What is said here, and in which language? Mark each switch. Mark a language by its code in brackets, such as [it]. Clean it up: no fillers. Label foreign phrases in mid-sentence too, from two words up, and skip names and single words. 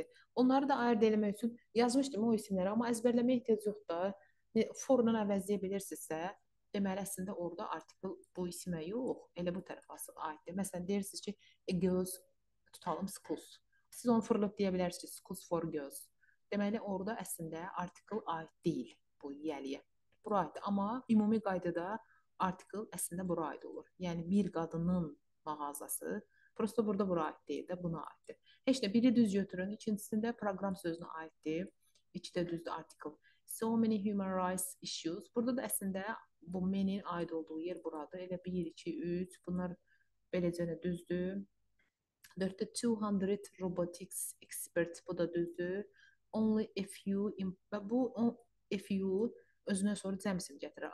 [az] Onları da ayırd etmək üçün yazmışdım o isimləri, amma əzbərləməyə ehtiyac yoxdur da. Forla əvəzləyə bilirsinizsə, deməli əslində orada artikel bu isimə yox, elə bu tərəfə aiddir. Məsələn, deyirsiniz ki, [en] a girls [az] tutalım schools. Siz onu fırlıb deyə bilərsiniz ki, [en] schools for girls. [az] Deməli orada əslində artikel aid deyil bu yiyəliyə. Bura aiddir, amma ümumi qaydada artikel əslində bura aid olur. Yəni bir qadının mağazası prosta burada bura aid deyil də, buna aiddir. Heç də biri düz götürün, ikincisində proqram sözünə aiddir. İkidə düzdür artikel. [en] So many human rights issues. [az] Burada da əslində bu menin aid olduğu yer buradır. Elə 1, 2, 3 bunlar beləcə də düzdür. 4-də 200 [en] robotics expert [az] bu da düzdür. [en] Only a few [az] və bu [en] a few [az] özünə sonra cəm isim gətirir.